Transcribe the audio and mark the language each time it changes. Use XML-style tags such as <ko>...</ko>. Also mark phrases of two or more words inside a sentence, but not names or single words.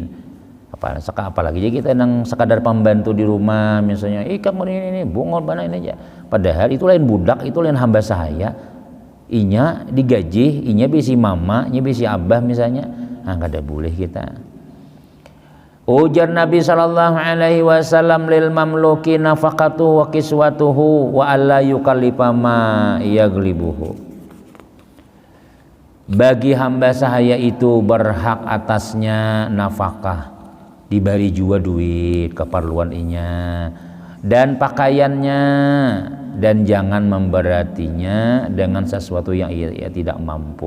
<bjn>Apalagi kita nang sekadar pembantu di rumah misalnya, kamu ini bungol bana ini aja, padahal itu lain budak, itu lain hamba sahaya, inya digaji, inya bisi mama, inya bisi abah misalnya, nah kada boleh kita. Ujar Nabi</bjn> <ar>صلى الله عليه وسلم للمملوك نفقته وكسوته وألا يكلف ما يغلبه.</ar> <id>Bagi hamba sahaya itu berhak atasnya nafkah, diberi juga duit keperluan inya dan pakaiannya, dan jangan memberatinya dengan sesuatu yang ia tidak mampu.</id>